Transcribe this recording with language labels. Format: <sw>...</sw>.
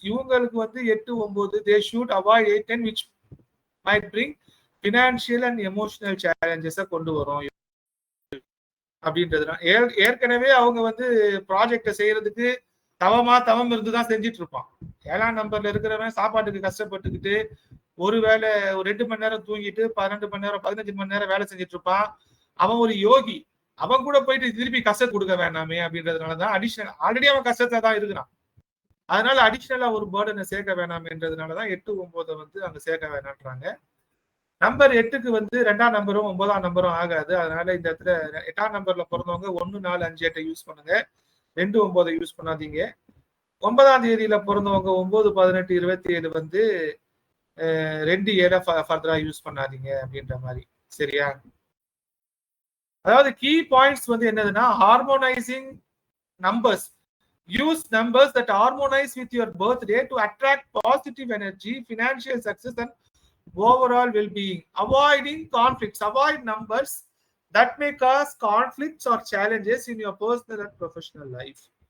<ta>இவங்களுக்கு வந்து 8, 9</ta> <en>they should avoid 8, 10 which might bring financial and emotional challenges</en> <ta>கொண்டு வரும் அப்படின்றதுதான். ஏற்கனவே அவங்க வந்து ப்ராஜெக்டை செய்யறதுக்கு தவம் இருந்துதான் செஞ்சிட்டு இருப்பான். 7ஆம் நம்பர்ல இருக்கிறவன் சாப்பாட்டுக்கு கஷ்டப்பட்டுக்கிட்டு ஒருவேளை ஒரு 2 மணி நேரம் தூங்கிட்டு 12 மணி நேரம் 15 மணி நேரம் வேலை செஞ்சுட்டு இருப்பான். அவன் ஒரு யோகி. அவன் கூட போயிட்டு திருப்பி கஷ்டம் கொடுக்க வேணாமே அப்படின்றதுனாலதான் அடிஷனல் ஆல்ரெடி அவன் கஷ்டத்தை தான் இருக்கிறான். அதனால அடிஷனலா ஒரு பேர்டனை சேர்க்க வேணாம்ன்றதுனாலதான் 8, 9 வந்து அங்க சேர்க்க வேணான்றாங்க. நம்பர் 8க்கு வந்து 2ஆம் நம்பரும் 9ஆம் நம்பரும் ஆகாது. அதனால இந்த இடத்துல 8ஆம் நம்பர்ல பிறந்தவங்க 1, 4, 5, 8 யூஸ் பண்ணுங்க. 2, 9 யூஸ் பண்ணாதீங்க. 9ஆம் தேதியில பிறந்தவங்க 9, 18, 27 வந்து 2, 7 ஃபர்தரா யூஸ் பண்ணாதீங்க அப்படின்ற மாதிரி. சரியா? அதாவது கீ பாயிண்ட்ஸ் வந்து என்னதுன்னா ஹார்மோனைசிங் numbers.</ta> <en>Use numbers that harmonise with your birthday to attract positive energy, financial success and overall well-being. Avoiding conflicts. Avoid numbers that may cause conflicts or challenges in your personal and professional life.</en>